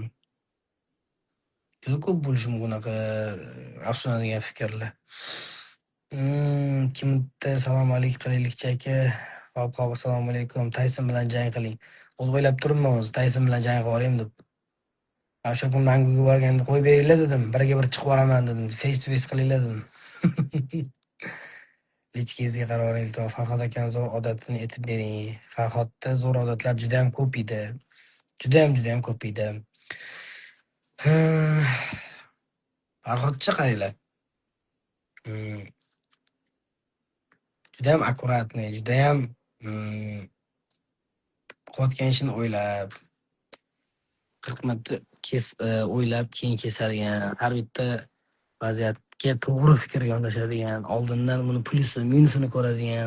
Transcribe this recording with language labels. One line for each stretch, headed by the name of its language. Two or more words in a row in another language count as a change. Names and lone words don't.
Uzbek: Juda ko'p bo'lishi mumkin unaqa afsuslanadigan fikrlar. Kimda salom alaykum qilaylikchi aka. Hop, assalomu alaykum. Tayson bilan jang qiling. O'z o'ylab turibman o'zi Tayson bilan jang qilib olay deb. O'sha kun Manguga borganda qo'yib beringlar dedim. Biriga bir chiqib boraman dedim.
English: Face to face
Uzbek: qilinglar dedim. Lichkingizga qaroring iltimos. Farhod akani zo'r odatini aytib bering. Farhodda zo'r odatlar juda ham ko'p edi. Juda ham ko'p edi. Farhodcha qaranglar. Juda ham akkuratniy, juda ham qilayotgan ishini o'ylab, 40 marta o'ylab keyin kesadigan, har bitta vaziyatga to'g'ri fikr yondashadigan, oldindan buni plyusi, minusini ko'radigan.